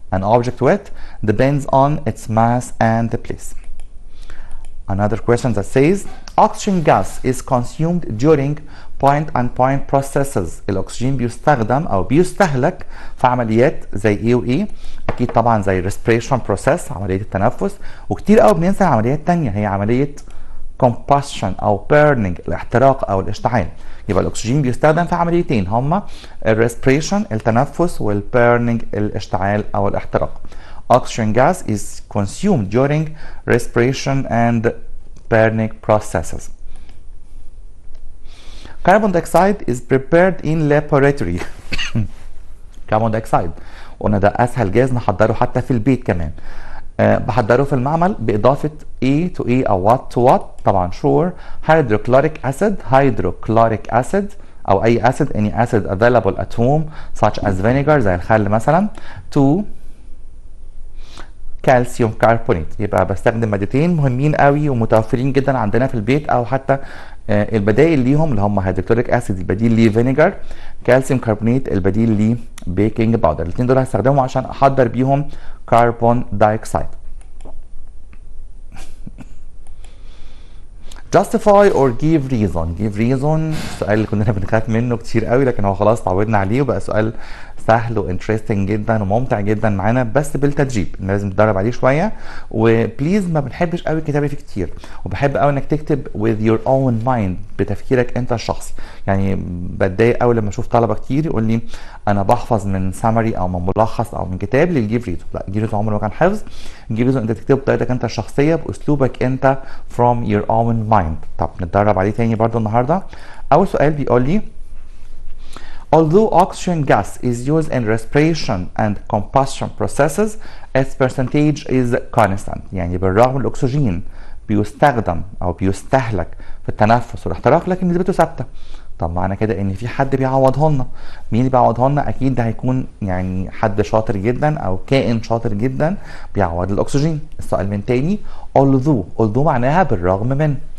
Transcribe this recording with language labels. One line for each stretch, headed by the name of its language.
English: An object weight depends on its mass and place. Another question that says oxygen gas is consumed during point and point processes.
Arabic: الأكسجين بيستخدم أو بيستهلك في عمليات زي إيه وإيه؟ أكيد طبعا زي respiration process عملية التنفس، وكتير قوي بننسى عمليات تانية هي عملية combustion أو burning الاحتراق أو الاشتعال. يبقى الأكسجين بيستخدم في عمليتين هما الريسبريشن التنفس والبيرنينج الاشتعال أو الاحتراق.
English: Oxygen gas is consumed during respiration and burning processes. Carbon dioxide is prepared in laboratory.
Arabic: carbon dioxide قلنا ده أسهل جاز نحضره حتى في البيت كمان. بحضره في المعمل بإضافة A to A أو what to what.
English: طبعا sure hydrochloric acid أو أي acid any acid available at home such as vinegar
Arabic: زي الخل مثلا
English: to
Arabic: كالسيوم كربونات. يبقى بستخدم مادتين مهمين قوي ومتوفرين جدا عندنا في البيت او حتى البدائل ليهم اللي هم هيدروكلوريك اسيد البديل ليه فينيجر، كالسيوم كربونات البديل ليه بيكنج باودر. الاثنين دول هستخدمهم عشان احضر بيهم كربون دايوكسيد.
English: justify or give reason.
Arabic: give reason السؤال اللي كنا بنخاف منه كتير قوي، لكن هو خلاص تعودنا عليه وبقى سؤال سهل وانترستنج جدا وممتع جدا معانا، بس بالتدريب لازم تدرب عليه شويه. وبليز ما بنحبش قوي الكتابه فيه كتير، وبحب قوي انك تكتب
English: with your own mind
Arabic: بتفكيرك انت الشخصي. يعني بتضايق قوي لما اشوف طلبه كتير يقول لي انا بحفظ من سامري او من ملخص او من كتاب للجيف ريزون. لا، الجيف ريزون عمره ما كان حفظ. الجيف ريزون انت تكتبه بطريقتك انت الشخصيه باسلوبك انت
English: from your own mind.
Arabic: طب نتدرب عليه تاني برضو النهارده. اول سؤال بيقول لي
English: although oxygen gas is used in respiration and combustion processes, its percentage is constant.
Arabic: يعني بالرغم الأكسجين بيستخدم أو بيستهلك في التنفس والاحتراق لكن نسبته ثابتة. طب معنى كده إن في حد بيعوضه لنا. مين اللي بيعوضه لنا؟ أكيد ده هيكون يعني حد شاطر جدا أو كائن شاطر جدا بيعوض الأكسجين. السؤال من تاني although معناها بالرغم من.